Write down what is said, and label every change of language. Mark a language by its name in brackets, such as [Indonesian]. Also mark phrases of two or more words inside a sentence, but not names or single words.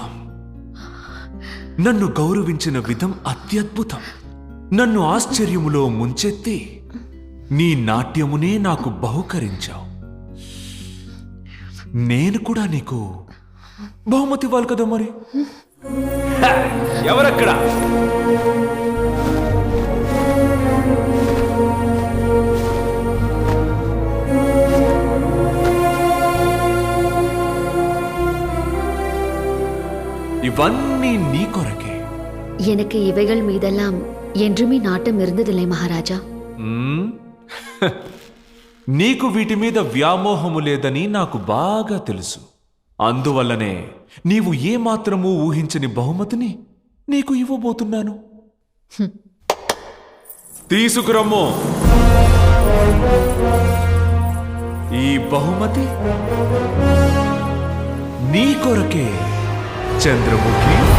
[Telugu] నన్ను గౌరవించిన విధం అత్యద్భుతం. నన్ను ఆశ్చర్యములో ముంచెత్తి నీ నాట్యమునే నాకు బహుకరించావు. నేను కూడా నీకు బహుమతి ఇవ్వాలి కదా మరి. ఎవరక్కడ? ఇవన్నీ నీ కొరకే. [Tamil] எனக்கு இவைகள் மீதெல்லாம் என்றுமே நாட்டம் இருந்ததில்லை மகாராஜா. [Telugu] నీకు వీటి మీద వ్యామోహము లేదని నాకు బాగా తెలుసు. అందువల్లనే నీవు ఏమాత్రమూ ఊహించని బహుమతిని నీకు ఇవ్వబోతున్నాను. తీసుకురమ్మో. ఈ బహుమతి నీ కొరకే చంద్రముఖి.